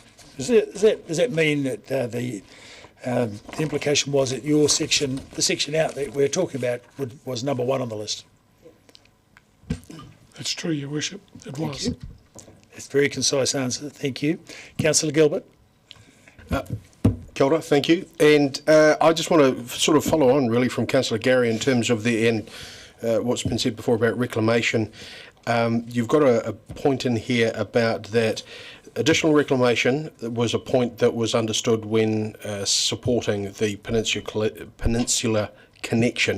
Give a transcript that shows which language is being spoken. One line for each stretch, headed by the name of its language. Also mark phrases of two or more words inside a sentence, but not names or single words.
English: Does that mean that the implication was that your section, the section out that we're talking about, was number 1 on the list? That's true, Your Worship, it was. It's a very concise answer, thank you. Councillor Gilbert.
Māori: Kia ora,
English: thank you. And I just want to sort of follow on really from Councillor Gary in terms of what's been said before about reclamation. You've got a point in here about that additional reclamation was a point that was understood when supporting the Peninsula connection.